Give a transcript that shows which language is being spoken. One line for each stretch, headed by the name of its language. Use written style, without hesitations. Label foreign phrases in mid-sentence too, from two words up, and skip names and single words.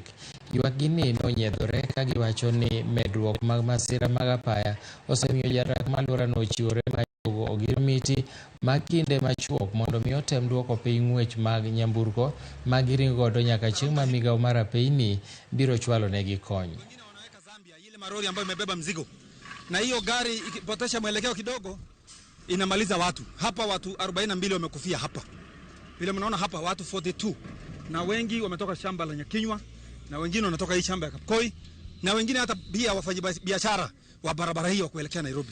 Luo (Kenya and Tanzania): Ywakgi ni nonyiedhore ka giwacho ni medruok mag masira mag apaya osemiyo jadak ma alworano ochiwore mar chiwo ogirimiti mag kinde machuok mondo mi otem duoko piny ng'wech mag nyamburko ma giringo godo nyaka chieng' ma migawo mar apeyni biro chwalo negi kony.
Swahili: Wengine wanaweka Zambia ile marori ambayo imebeba mzigo. Na hiyo gari ikipotesha mwelekeo kidogo inamaliza watu. Hapa watu 42 wamekufia hapa. Vile mnaona hapa watu 42. Na wengi wametoka shamba la Nyakinywa, na wengine wanatoka hii shamba ya Kapkoi, na wengine hata pia wafanyabiashara wa barabara hii wa kuelekea Nairobi.